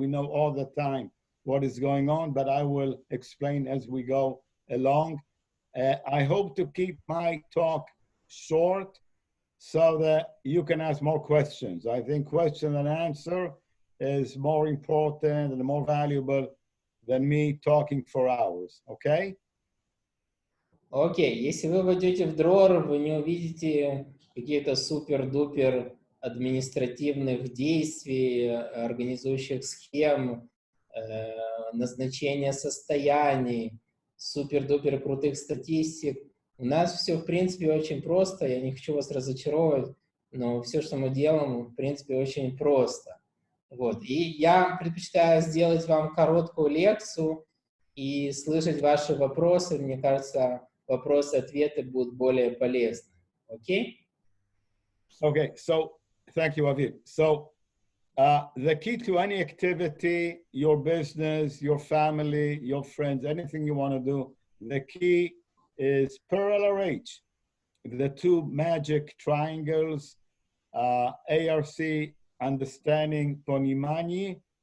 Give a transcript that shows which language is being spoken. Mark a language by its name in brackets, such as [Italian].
[English] We know all the time what is going on, but I will explain as we go along. I hope to keep my talk short so that you can ask more questions. I think question and answer is more important and more valuable than me talking for hours, okay? [Russian] Окей, если вы войдете в Дрор, вы не увидите какие-то супер-дупер административных действий, организующих схем, назначения состояний, супер-дупер крутых статистик. У нас все, в принципе, очень просто. Я не хочу вас разочаровывать, но все, что мы делаем, в принципе, очень просто. Вот. И я предпочитаю сделать вам короткую лекцию и слышать ваши вопросы. Мне кажется, вопросы-ответы будут более полезны. Окей? [English] Okay, so thank you, Aviv. So the key to any activity, your business, your family, your friends, anything you want to do, the key is per LRH, the two magic triangles, ARC, understanding Ponimani.